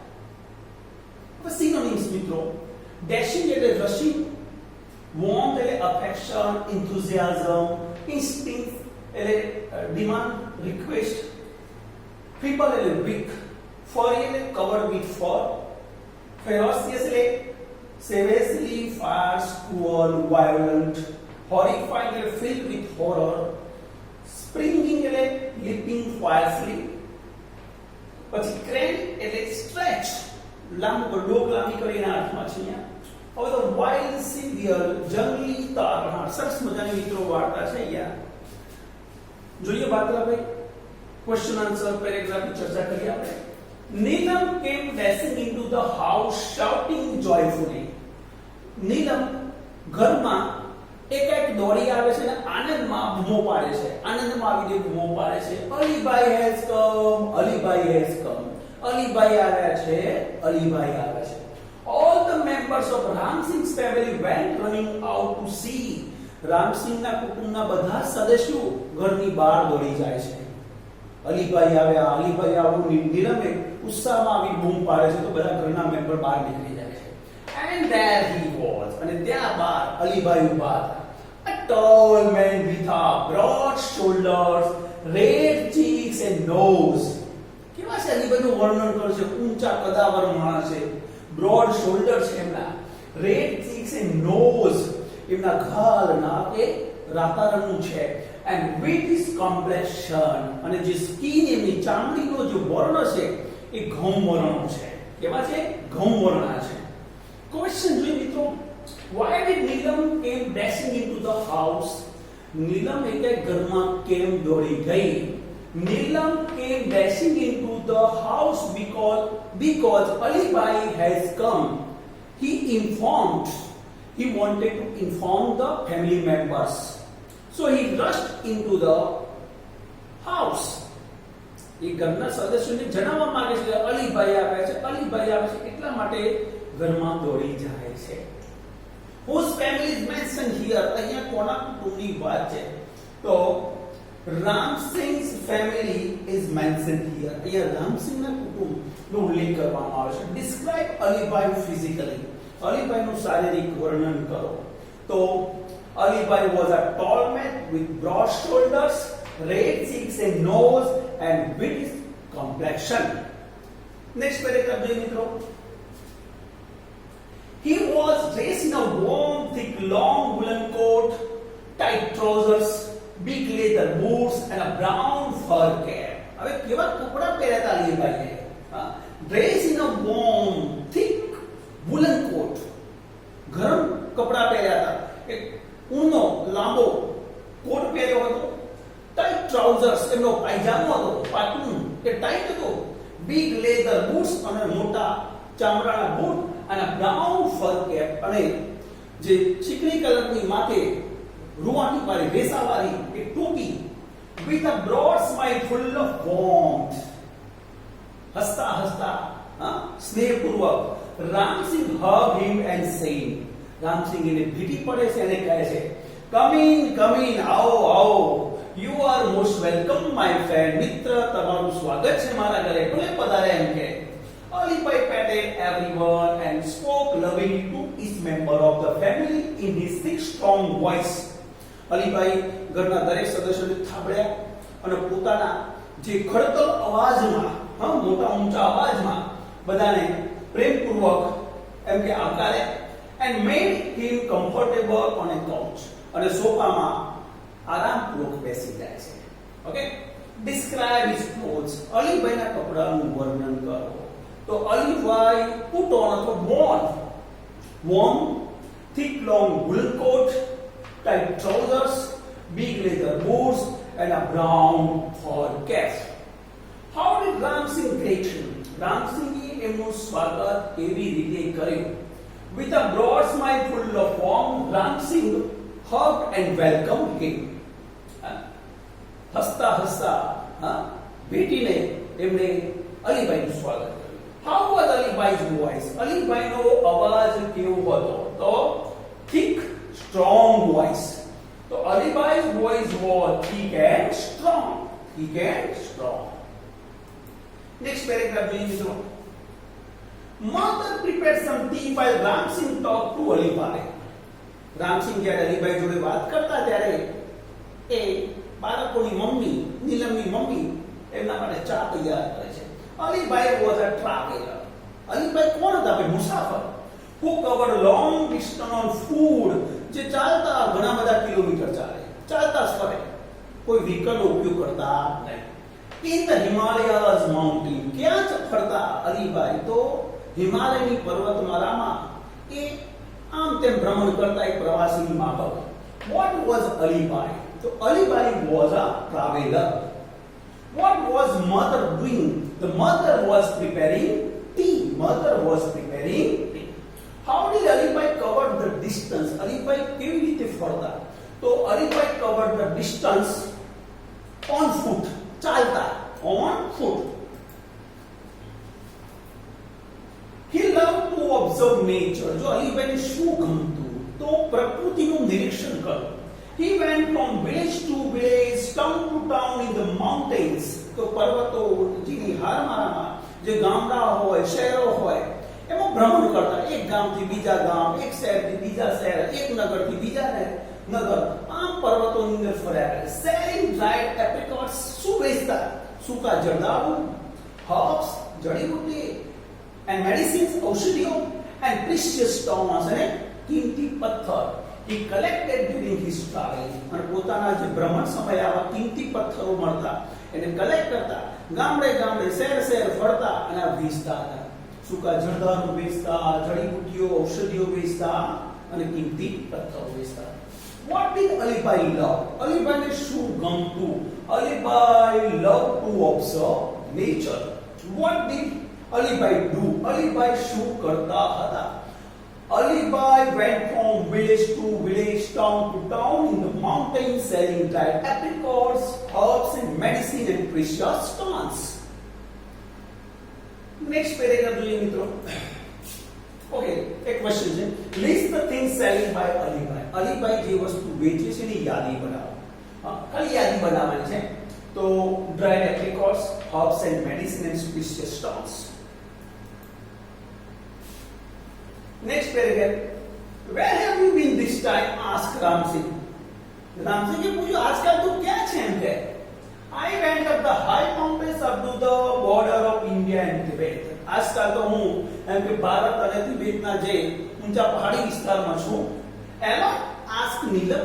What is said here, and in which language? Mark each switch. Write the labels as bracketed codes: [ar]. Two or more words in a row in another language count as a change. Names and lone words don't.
[gu] પછી સિનોનિમ્સ મિત્રો, ડેશિંગ એટલે રશિંગ, વોર્મ એટલે અફેક્શન, એન્થુઝિયાઝમ, ઇન્સ્ટિંક્ટ એટલે ડિમાન્ડ, રિક્વેસ્ટ, ફીપલ એટલે વીક, ફરી એટલે [en] covered with fur, [gu] ફેરોસિયસ એટલે [en] savagely fast, cruel, violent, horrified [gu] એટલે [en] filled with horror, springing [gu] એટલે [en] leaping fiercely, [gu] પછી craned એટલે stretch, લાંબો ડોક લાંબી કરીને અર્થમાં છે અહીંયા. હવે તો [en] wild saviour, [gu] જંગલી તારણહાર. સરસ મજાની મિત્રો વાર્તા છે અહીંયા. જોઈએ વાર્તાભાઈ, [en] question answer [gu] પેરેગ્રાફની ચર્ચા કરીએ આપણે. [en] નીલમ came dashing into the house shouting joyfully. [gu] નીલમ ઘરમાં એક દોડી આવે છે અને આનંદમાં બૂમો પાડે છે, આનંદમાં આવીને બૂમો પાડે છે, અલીભાઈ [en] has come, [gu] અલીભાઈ [en] has come, [gu] અલીભાઈ આવ્યા છે, અલીભાઈ આવ્યા છે. [en] All the members of Ramsingh's family went running out to see. [gu] રામસિંહના કુટુંબના બધા સદસ્યો ઘરની બહાર દોડી જાય છે. અલીભાઈ આવ્યા, અલીભાઈ આવું નીલમે ઉત્સાહમાં આવી બૂમ પાડે છે તો બધા ઘરના મેમ્બર બહાર નીકળી જાય છે. [en] And there he was. [gu] અને ત્યાં બહાર અલીભાઈ ઊભા હતા. [en] A tall man with a broad shoulders, red cheeks and nose. [gu] કેવા છે અલીભાઈનું વર્ણન કરશે? ઊંચા કદાવર માણસ છે, [en] broad shoulders [gu] છે એમના, [en] red cheeks and nose, [gu] એમના ગાલ નાક એ રાતા રંગનું છે, [en] and with his complexion, [gu] અને જે સ્કિન એમની ચામડીનો જે વર્ણ છે એ ઘઉં વર્ણનો છે. કેવા છે? ઘઉં વર્ણના છે. ક્વેશ્ચન જોઈએ મિત્રો, [en] why did Neelam came dashing into the house? [gu] નીલમ એટલે ઘરમાં કેમ દોડી ગઈ? [en] Neelam came dashing into the house because Alibai has come. He wanted to inform the family members. So he rushed into the house. [gu] એ ઘરના સદસ્યોને જણાવવા માંગે છે કે અલીભાઈ આવ્યા છે, અલીભાઈ આવ્યા છે, એટલા માટે ઘરમાં દોડી જાય છે. [en] Whose family is mentioned here? [gu] અહીંયા કોના કુટુંબની વાત છે? [en] તો Ramsingh's family is mentioned here. [gu] અહીંયા રામસિંહના કુટુંબનો ઉલ્લેખ કરવામાં આવે છે. [en] Describe Alibai physically. [gu] અલીભાઈનું શારીરિક વર્ણન કરો. [en] તો Alibai was a tall man with broad shoulders, red cheeks and nose, and with his complexion. Next paragraph [gu] જોઈએ મિત્રો. [en] He was dressed in a warm, thick, long woolen coat, tight trousers, big leather boots, and a brown fur cap. [gu] હવે કેવા કપડા પહેર્યા હતા અલીભાઈએ? [en] Dressed in a warm, thick woolen coat. [gu] ગરમ કપડા પહેર્યા હતા. એક ઊનનો લાંબો કોટ પહેર્યો હતો. [en] tight trousers, [gu] એમનો પાયજામો હતો, પાટલું કે ટાઈટ હતો. [en] big leather boots, [gu] અને મોટા ચામડાના બૂટ, અને [en] brown fur cap, [gu] અને જે ચીકણી કલરની માથે રૂવાટી વાળી રેસાવાળી એક ટોપી. [en] with a broad smile full of warmth. [gu] હસતા હસતા સ્નેહપૂર્વક રામસિંહ [en] hugged him and said, [gu] રામસિંહ એને ભીટી પડે છે અને કહે છે, [en] come in, [gu] આવો આવો, [en] you are most welcome my friend. [gu] મિત્ર, તમારું સ્વાગત છે મારા ઘરે, ભલે પધારે એમ કે. [en] Alibhai patted everyone and spoke lovingly to each member of the family in his thick strong voice. [gu] અલીભાઈ ઘરના દરેક સદસ્યોને થાબડ્યા અને પોતાના જે ખડતલ અવાજમાં, મોટા ઊંચા અવાજમાં બધાને પ્રેમપૂર્વક એમ કે આવકાર્યા. [en] and made him comfortable on a couch. [gu] અને સોફામાં આરામપૂર્વક બેસી જાય છે. ઓકે, [en] describe his clothes. [gu] અલીભાઈના કપડાનું વર્ણન કરો. [en] તો અલીભાઈ put on અથવા worn thick long wool coat, tight trousers, big leather boots, and a brown fur cap. How did Ramsingh greet him? [gu] રામસિંહે એમનું સ્વાગત કેવી રીતે કર્યું? [en] With a broad smile full of warmth, Ramsingh hugged and welcomed him. [gu] હસતા હસતા ભેટીને એમણે અલીભાઈનું સ્વાગત કર્યું. [en] How was Alibhai's voice? [gu] અલીભાઈનો અવાજ કેવો હતો? [en] તો thick, strong voice. So Alibhai's voice was thick and strong. Thick and strong. Next paragraph [gu] જોઈએ મિત્રો. [en] Mother prepared some tea while Ramsingh talked to Alibhai. [gu] રામસિંહ જ્યારે અલીભાઈ જોડે વાત કરતા ત્યારે એ બાળકોની મમ્મી, નીલમની મમ્મી એમના માટે ચા તૈયાર કરે છે. [en] અલીભાઈ was a traveler. [gu] અલીભાઈ કોણ હતા? ભાઈ મુસાફર. [en] who covered long distance on foot. [gu] જે ચાલતા ઘણા બધા કિલોમીટર ચાલતા જ ફરે, કોઈ વ્હીકલનો ઉપયોગ કરતા નહીં. [en] in the Himalayas mountain. [gu] ક્યાં ફરતા અલીભાઈ? તો હિમાલયની પર્વતમાળામાં એ આમ તેમ ભ્રમણ કરતા એક પ્રવાસી માફક. [en] what was Alibhai? તો અલીભાઈ was a traveler. what was mother doing? The mother was preparing tea. Mother was preparing tea. How did Alibhai cover the distance? [gu] અલીભાઈ કેવી રીતે ફરતા? તો અલીભાઈ [en] covered the distance on foot. ચાલતા, on foot. He loved to observe nature. [gu] જો અલીભાઈને શું ગમતું? તો પ્રકૃતિનું નિરીક્ષણ કરવું. [en] He went from village to village, town to town in the mountains. [gu] તો પર્વતો જેની હારમાળામાં જે ગામડાઓ હોય, શહેરો હોય, એમાં ભ્રમણ કરતા. એક ગામથી બીજા ગામ, એક શહેરથી બીજા શહેર, એક નગરથી બીજા નગર, આમ પર્વતોની અંદર ફર્યા કરે. [en] selling dried apricots. [gu] શું વેચતા? સૂકા જરદાળુ, herbs, જડીબુટ્ટી, [en] and medicines, ઔષધિઓ, and precious stones, [gu] અને કિંમતી પથ્થર. [en] He collected during his travel. [gu] અને પોતાના જે ભ્રમણ સમયે આવા કિંમતી પથ્થરો મળતા એને કલેક્ટ કરતા. ગામડે ગામડે, શહેર ફરતા અને વેચતા હતા. સૂકા જરદાળુ વેચતા, જડીબુટ્ટીઓ, ઔષધિઓ વેચતા અને કિંમતી પથ્થરો વેચતા. [en] What did Alibhai love? [gu] અલીભાઈને શું ગમતું? [en] Alibhai loved to observe nature. What did Alibhai do? [gu] અલીભાઈ શું કરતા હતા? [en] Alibhai went from village to village, town to town in the mountains, selling dried apricots, herbs, and medicine and precious stones. Next paragraph [gu] જોઈએ મિત્રો. Okay, એક ક્વેશ્ચન છે. [en] List the things selling by Alibhai. [gu] અલીભાઈ જે વસ્તુ વેચે છે એની યાદી બનાવો. કઈ યાદી બનાવવાની છે? [en] તો dried apricots, herbs, and medicine and precious stones. Next paragraph. Where have you been this time? Asked Ramsingh. [gu] રામસિંહે પૂછ્યું, આજકાલ તું ક્યાં છે એમ કે? [en] I went up the high mountains up to the border of India and Tibet. [gu] આજકાલ તો હું એમ કે ભારત અને તિબેટના જે ઊંચા પહાડી વિસ્તારમાં છું. એલા આસ્ક નીલમ.